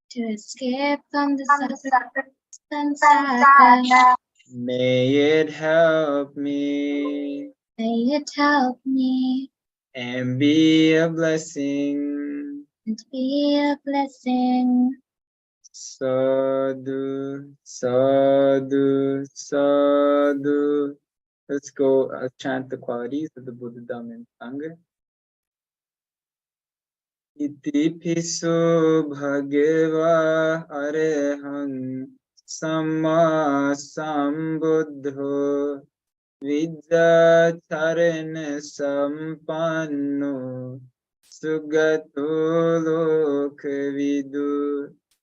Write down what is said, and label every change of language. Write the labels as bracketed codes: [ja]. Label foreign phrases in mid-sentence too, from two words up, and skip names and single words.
[en] May it help me and be a blessing. [pi] Sadhu, sadhu, sadhu. [en] Let's go chant the qualities of the Buddha, Dhamma, and Sangha. [pi] Iti piso bhagava arahang samma sambuddho Vidyacharana sampanno sugato lokvidu